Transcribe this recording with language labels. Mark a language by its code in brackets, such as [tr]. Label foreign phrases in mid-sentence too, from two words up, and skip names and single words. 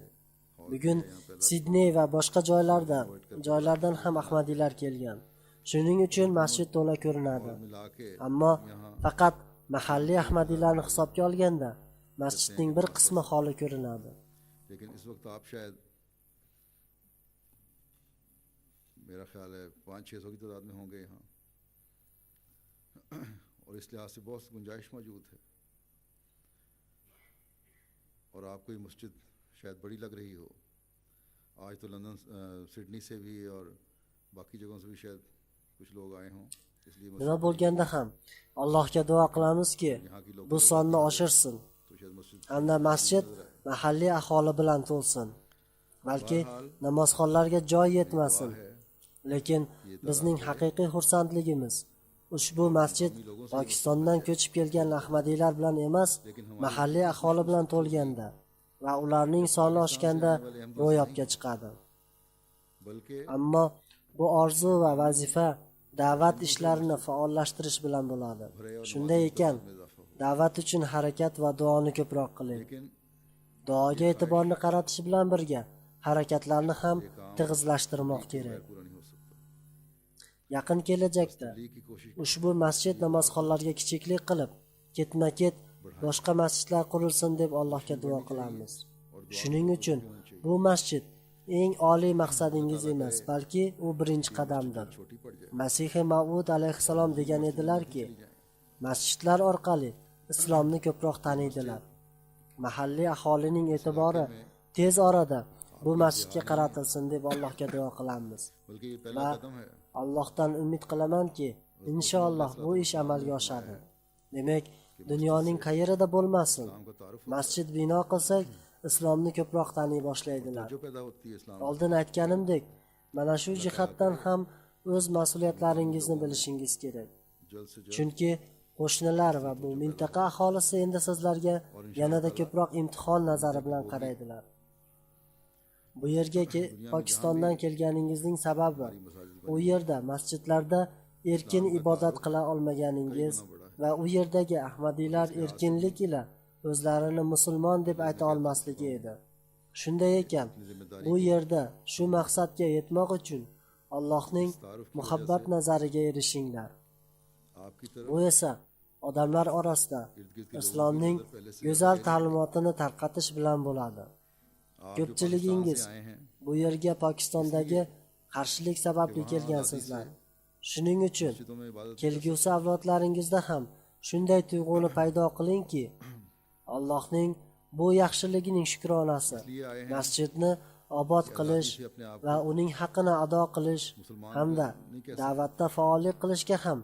[uz] Bugun Sidney va boshqa joylardan ham ahmadiylar kelgan. Shuning uchun masjid to'la ko'rinadi. [ur] ملا کے [uz] Ammo faqat mahalliy ahmadiylarni hisobga olganda masjidning bir qismi xoli ko'rinadi. [ur] لیکن اس وقت آپ شاید میرا خیال ہے 500-600 کی تعداد میں ہوں گے یہاں اور اس لحاظ سے بہت گنجائش موجود ہے اور آپ کو یہ مسجد شاید بڑی لگ رہی ہو. آج تو لندن سڈنی سے بھی اور باقی جگہوں سے بھی شاید کچھ لوگ آئے ہوں، اس لیے [uz] Nima bo'lganda ham Allohga duo qilamizki, [ur] یہاں کی لوگ [uz] bu sonni oshirsin [ur] تو شاید مسجد [uz] hamda masjid mahalliy aholi bilan to'lsin. Balki namozxonlarga joy yetmasin, lekin bizning haqiqiy xursandligimiz ushbu masjid Pokistondan ko'chib kelgan ahmadiylar bilan emas, mahalliy aholi bilan to'lganda va ularning soni oshganda ro'yobga chiqadi. [ur] बल्कि [uz] Ammo bu orzu va vazifa da'vat ishlarini faollashtirish bilan bo'ladi. Shunday ekan, da'vat uchun harakat va duoni ko'proq qiling. [ur] लेकिन [uz] Duoga e'tiborni qaratish bilan birga harakatlarni ham tig'izlashtirmoq kerak. [ur] پورا نہیں ہو سکتا. [uz] Yaqin kelajakda [ur] لی کی کوشش [uz] ushbu masjid namozxonlarga kichiklik qilib, ketma-ket boshqa masjidlar qurilsin deb Allohga duo qilamiz. Shuning uchun bu masjid eng oliy maqsadingiz emas, balki u birinchi qadamdir. [ur] چھوٹی پڑ جائے [uz] Masih Mav'ud alayhissalom degan edilar-ki, masjidlar orqali islomni ko'proq taniydilar. Mahalliy aholining e'tibori tez orada bu masjidga qaratilsin deb Allohga duo qilamiz. [ur] بلکہ یہ پہلا [uz] Va [ur] قدم ہے. [uz] Allohdan umid qilamanki, inshaalloh bu ish amalga oshadi. Demak, dunyoning qayerida bo'lmasin, [ur] اسلام کا تعارف [uz] masjid bino qilsak, islomni ko'proq taniy boshlaydilar. [ur] جو پیدا ہوتی ہے اسلام [uz] Oldin aytganimdek, mana shu jihatdan ham o'z mas'uliyatlaringizni bilishingiz kerak. [ur] جلد سے جلد [uz] Chunki qo'shnilar va bu mintaqa aholisi endi sizlarga yanada ko'proq imtihon nazari bilan qaraydilar. Bu yerga Pokistondan kelganingizning sababi u yerda masjidlarda erkin ibodat qila olmaganingiz va u yerdagi ahmadiylar erkinlik ila o'zlarini musulmon deb ayta olmasligi edi. Shunday ekan, bu yerda shu maqsadga yetmoq uchun Allohning muhabbat nazariga erishinglar. [ur] آپ کی طرف [uz] Bu esa odamlar orasida islomning go'zal ta'limotini tarqatish bilan bo'ladi. [ur] آپ جو [uz] Ko'pchiligingiz [ur] پاکستان سے آئے ہیں [uz] bu yerga Pokistondagi qarshilik sababli kelgansizlar. Shuning uchun [ur] مسجدوں میں عبادت [uz] kelgusi avlodlaringizda ham shunday tuyg'uni paydo qilingki, Allohning bu yaxshiligining shukronasi [ur] لیے آئے ہیں [uz] masjidni obod qilish va uning haqqini ado qilish hamda da'vatda faollik qilishga ham